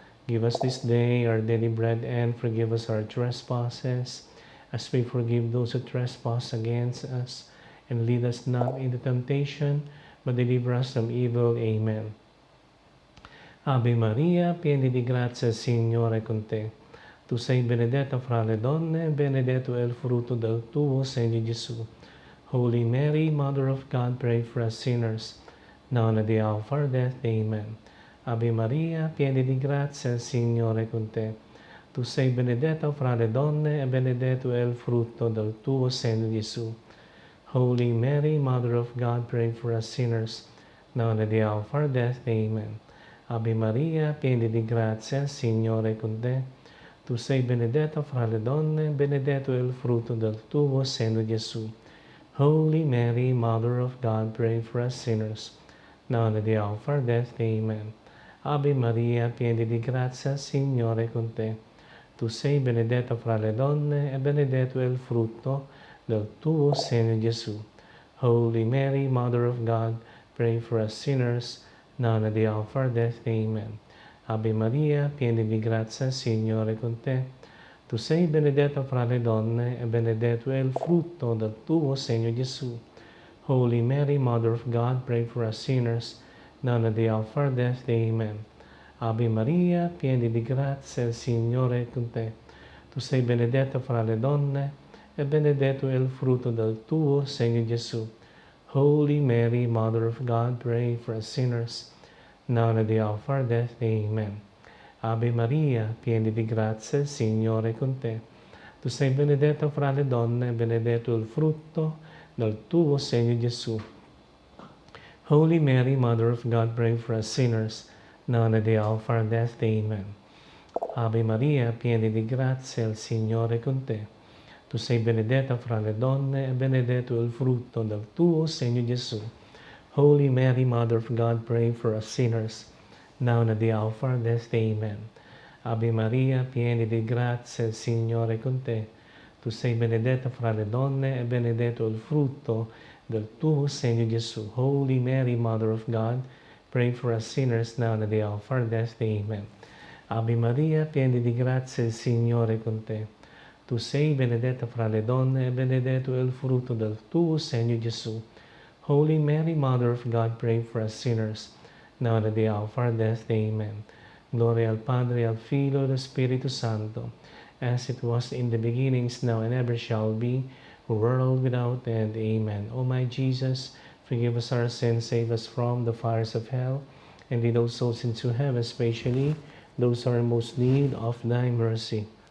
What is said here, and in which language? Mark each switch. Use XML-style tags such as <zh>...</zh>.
<en>Give us this day our daily bread, and forgive us our trespasses, as we forgive those who trespass against us. And lead us not into temptation, but deliver us from evil. Amen.</en> <it>Ave Maria, piena di grazia, Signore è con te. Tu sei benedetta fra le donne, benedetto è il frutto del tuo seno, Gesù.</it> <en>Holy Mary, Mother of God, pray for us sinners, now and at the hour of our death. Amen.</en> <it>Ave Maria, piena di grazia, il Signore è con te. Tu sei benedetta fra le donne, e benedetto è il frutto del tuo seno, Gesù.</it> <en>Holy Mary, Mother of God, pray for us sinners, now and at the hour of our death. Amen.</en> <it>Ave Maria, piena di grazia, il Signore è con te. Tu sei benedetta fra le donne, benedetto è il frutto del tuo seno, Gesù.</it> <en>Holy Mary, Mother of God, pray for us sinners, now and at the hour of our death. Amen.</en> <it>Ave Maria, piena di grazia, Signore è con te. Tu sei benedetta fra le donne, e benedetto è il frutto del tuo seno, Gesù.</it> <en>Holy Mary, Mother of God, pray for us sinners, now and at the hour of our death. Amen.</en> <it>Ave Maria, piena di grazia, Signore è con te. Tu sei benedetta fra le donne, e benedetto è il frutto del tuo seno, Gesù.</it> <en>Holy Mary, Mother of God, pray for us sinners, now and at the hour of our death. Amen.</en> <it>Ave Maria, piena di grazia, il Signore è con te. Tu sei benedetta fra le donne, e benedetto è il frutto del tuo seno, Gesù.</it> <en>Holy Mary, Mother of God, pray for us sinners, now and at the hour of our death. Amen.</en> <it>Ave Maria, piena di grazia, il Signore è con te. Tu sei benedetta fra le donne, e benedetto il frutto del tuo seno, Gesù.</it> <en>Holy Mary, Mother of God, pray for us sinners, now and at the hour of our death. Amen.</en> <it>Ave Maria, piena di grazia, il Signore è con te. Tu sei benedetta fra le donne, e benedetto il frutto del tuo seno, Gesù.</it> <en>Holy Mary, Mother of God, pray for us sinners, now and at the hour of our death. Amen.</en> <it>Ave Maria, piena di grazia, il Signore è con te. Tu sei benedetta fra le donne, e benedetto il frutto del tuo seno, Gesù.</it> <en>Holy Mary, Mother of God, pray for us sinners, now and at the hour of our death. Amen.</en> <it>Ave Maria, piena di grazia, il Signore è con te. Tu sei benedetta fra le donne, e benedetto è il frutto del tuo seno, Gesù.</it> <en>Holy Mary, Mother of God, pray for us sinners, now and at the hour of our death. Amen.</en> <it>Gloria al Padre, al Figlio, e allo Spirito Santo,</it> <en>as it was in the beginnings, now and ever shall be, world without end. Amen. O my Jesus, forgive us our sins, save us from the fires of hell, and lead all souls into heaven, especially those who are in most need of thy mercy.</en>